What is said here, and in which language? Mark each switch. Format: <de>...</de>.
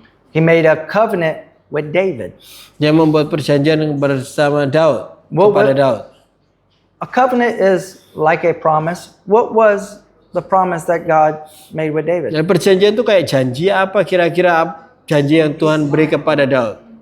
<en>He made a covenant with David.</en> <id>Dia membuat perjanjian bersama Daud.</id> <en>What-</en> <id>Kepada Daud.</id> <en>A covenant is like a promise. What was the promise that God made with David?</en> <id>Dan perjanjian itu kayak janji apa kira-kira janji yang Tuhan beri kepada Daud?</id>